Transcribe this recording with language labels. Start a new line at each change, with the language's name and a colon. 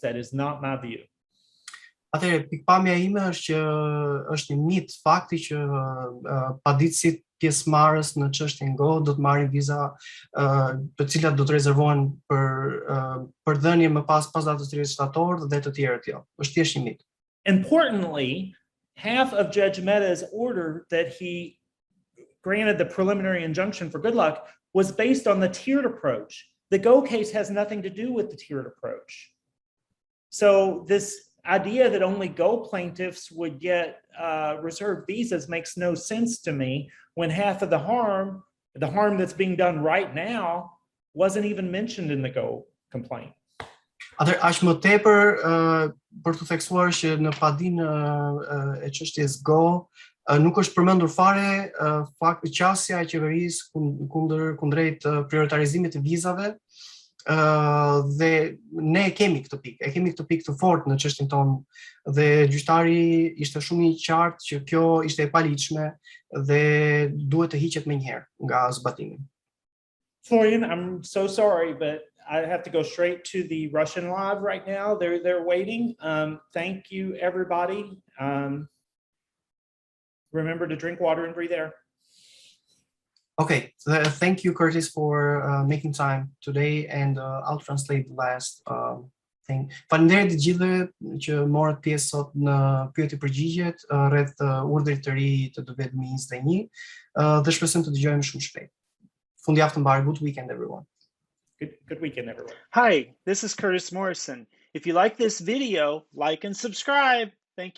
English: That is not my view.
Albanian: Atëherë, pikpamja ime është që është një mit fakti që paditësit pjesëmarrës në çështjen Go do të marrin viza të cilat do të rezervohen për dhënie më pas datës 30 shtator dhe të tjerët jo. Është thjesht një mit.
English: Importantly, half of Judge Mehta's order that he granted the preliminary injunction for Goodluck was based on the tiered approach. The Go case has nothing to do with the tiered approach. So this idea that only Go plaintiffs would get reserved visas makes no sense to me when half of the harm that's being done right now, wasn't even mentioned in the Go complaint.
Albanian: Atëherë aq më tepër për të theksuar që në padinë e çështjes Go nuk është përmendur fare qasja e qeverisë kundrejt prioritarizimit të vizave. Dhe ne kemi këtë pikë të fortë në çështjen tonë dhe gjyqtari ishte shumë i qartë që kjo ishte e paligjshme dhe duhet të hiqet menjëherë nga zbatimi.
English: Florian, I'm so sorry, but I have to go straight to the Russian live right now. They're waiting. Thank you, everybody. Remember to drink water and breathe air. Okay, thank you, Curtis, for making time today, and I'll translate the last thing.
Albanian: Faleminderit të gjithëve që morët pjesë sot në pyetje-përgjigjet rreth urdhrit të ri të Blvd 21 dhe shpresojmë të dëgjojmë shumë shpejt. Fundjavë të mbarë.
English: Good weekend, everyone. Good weekend, everyone. Hi, this is Curtis Morrison. If you like this video, like and subscribe. Thank you.